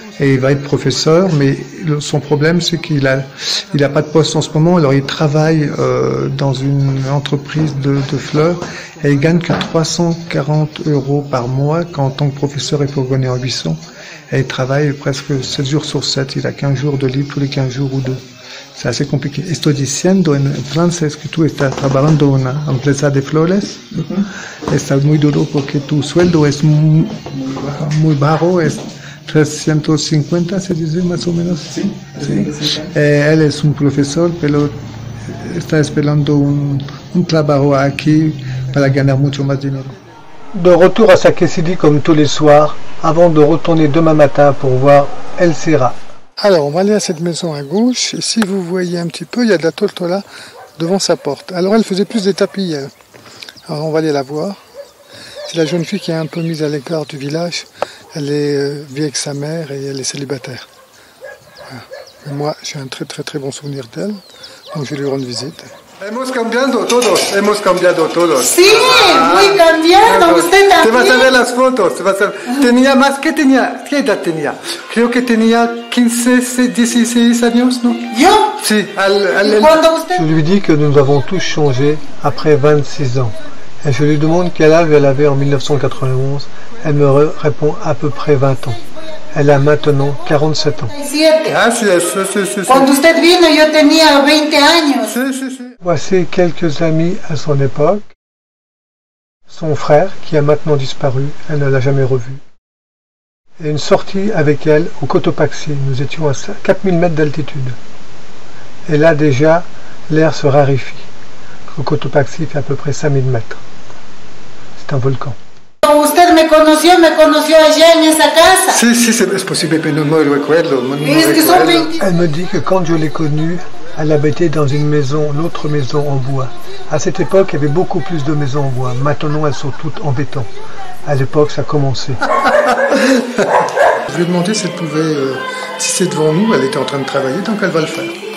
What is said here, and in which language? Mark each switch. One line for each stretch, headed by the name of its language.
French: Et il va être professeur, mais son problème c'est qu'il a pas de poste en ce moment, alors il travaille dans une entreprise de fleurs et il gagne que 340 € par mois quand en tant que professeur il peut gagner en 800 et il travaille presque 7 jours sur 7, il a 15 jours de libre tous les 15 jours ou deux. C'est assez compliqué.
Spanish: Estoy diciendo en francés que tú estás trabajando en una empresa de flores, está muy duro porque tu sueldo es muy bajo, es 350, se dice más o menos. Sí. Él es un profesor, pero está esperando un trabajo aquí para ganar mucho más dinero.
French: De retour à Sake Sidi comme tous les soirs, avant de retourner demain matin pour voir El Serra. Alors, on va aller à cette maison à gauche, et si vous voyez un petit peu, il y a de la tortola devant sa porte. Alors, elle faisait plus des tapis, elle. Alors, on va aller la voir. C'est la jeune fille qui est un peu mise à l'écart du village. Elle vit avec sa mère et elle est célibataire. Voilà. Et moi, j'ai un très très très bon souvenir d'elle, donc je vais lui rendre visite.
Spanish: Hemos cambiado todos. Sí, muy cambiado, usted Te vas a también. ver las fotos. Tenía más, ¿qué edad tenía? Creo que tenía 15, 16 años, ¿no? ¿Yo? Sí, Cuando usted...
French: Je lui dis que nous avons tous changé après 26 ans. Et je lui demande quel âge elle avait en 1991. Elle me répond à peu près 20 ans. Elle a maintenant 47 ans. 17.
Spanish: Así es, Cuando usted vino yo tenía 20 años. Sí.
French: Voici quelques amis à son époque. Son frère, qui a maintenant disparu, elle ne l'a jamais revu. Et une sortie avec elle au Cotopaxi. Nous étions à 4000 mètres d'altitude. Et là déjà, l'air se raréfie. Le Cotopaxi fait à peu près 5000 mètres. C'est un volcan.
Spanish: Usted me conoció allá en esa casa. Sí, es posible, pero no me recuerdo. Es que son 20...
French: Elle me dit que quand je l'ai connue, elle habitait dans une maison, l'autre maison en bois. À cette époque, il y avait beaucoup plus de maisons en bois. Maintenant, elles sont toutes en béton. À l'époque, ça commençait. Je lui ai demandé si elle pouvait, si c'est devant nous, elle était en train de travailler, donc elle va le faire.